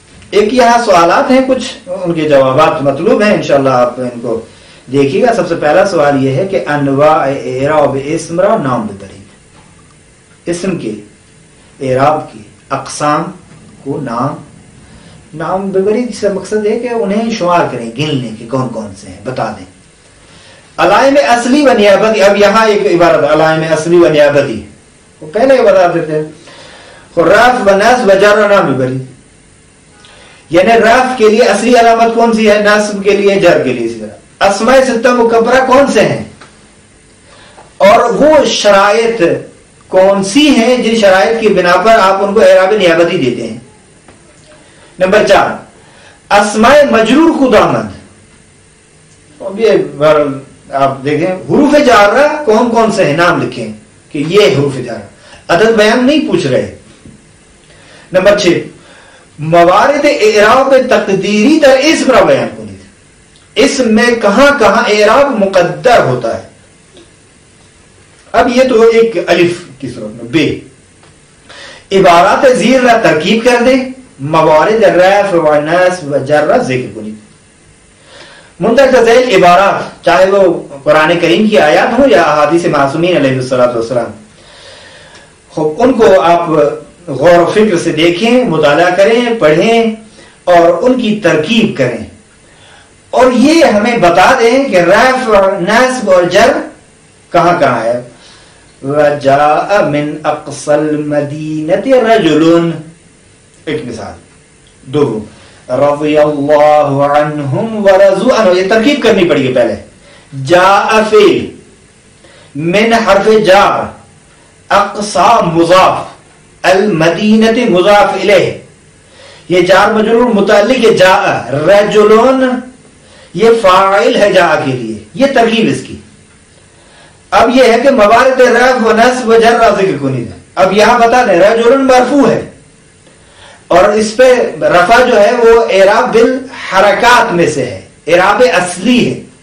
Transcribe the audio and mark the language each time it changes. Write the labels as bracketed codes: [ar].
[ur] ایک یہاں سوالات ہیں, کچھ ان کے جوابات مطلوب ہیں, انشاءاللہ آپ ان کو دیکھیے گا. سب سے پہلا سوال یہ ہے کہ [fa] انواع اعراب اسم را نام ببرید, [ur] اسم کے اعراب کی اقسام کو نام ببرید سے مقصد ہے کہ انہیں شمار کریں, گن لیں کہ کون کون سے ہیں, بتا دیں. علائم اصلی و نیابتی, اب یہاں ایک عبارت علائم اصلی و نیابتی وہ پہلے بتا دیتے ہیں. رفع و نصب و جر [fa] نام ببرید, [ur] یعنی رفع کے لیے اصلی علامت کون سی ہے, نصب کے لیے, جر کے لیے. اسی طرح اسماء ستہ مکبرہ کون سے ہیں اور وہ شرائط کون سی ہیں جن شرائط کی بنا پر آپ ان کو اعراب نیابتی دیتے ہیں. نمبر 4 اسماء مجرور خدامند. اب یہ آپ دیکھیں حروف جارہ کون کون سے ہیں, نام لکھیں کہ یہ حروف جارہ, عدد بیان نہیں پوچھ رہے. نمبر 6 [fa] موارد اعراب تقدیری در اسم را بیان کنید, [ur] اسم میں کہاں کہاں اعراب مقدر ہوتا ہے. اب یہ تو ایک الف کی صورت میں. بے عبارات زیر را ترکیب کر دیں, [fa] موارد رفع و نصب و جر را ذکر کنید. [ur] منتخب ذیل عبارات چاہے وہ قرآن کریم کی آیات ہوں یا احادیث معصومین علیہ السلام, خب ان کو آپ غور و فکر سے دیکھیں, مطالعہ کریں, پڑھیں اور ان کی ترکیب کریں, اور یہ ہمیں بتا دیں کہ رفع نصب اور جر کہاں کہاں ہے. [ar] وَجَاءَ مِنْ أَقْصَى الْمَدِينَةِ رَجُلٌ, [ur] ایک مثال. دو [ar] رضی اللہ عنہم ورضوا عنہ, [ur] یہ ترکیب کرنی پڑی گی پہلے. جاء فعل, من حرف جار, اقصى مضاف, المدینة مضاف الیہ, یہ جار مجرور متعلق ہے جاء. رجلون یہ فاعل ہے جاء کے لیے, یہ ترکیب اس کی. اب یہ ہے کہ [fa] موارد رفع و نصب و جر ذکر کنید. [ur] اب یہاں بتا دیں رجلون مرفوع ہے اور اس پہ رفع جو ہے وہ اعراب بالحرکات میں سے ہے, اعراب اصلی ہے.